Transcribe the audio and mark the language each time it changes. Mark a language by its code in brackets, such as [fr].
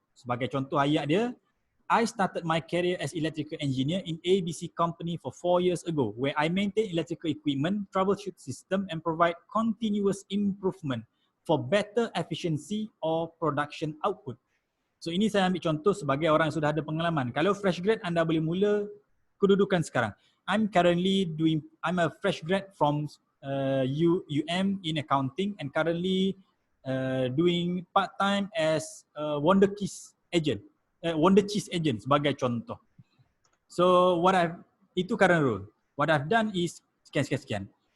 [ms] Sebagai contoh ayat dia, [en] I started my career as electrical engineer in ABC company for 4 years ago, where I maintain electrical equipment, troubleshoot system and provide continuous improvement for better efficiency or production output. [ms] So ini saya ambil contoh sebagai orang yang sudah ada pengalaman. Kalau fresh grad, anda boleh mula kedudukan sekarang. [en] I'm a fresh grad from UM in accounting and currently doing part-time as Wonder Cheese agent [ms] sebagai contoh. [en] So itu current role. What I've done is sekian.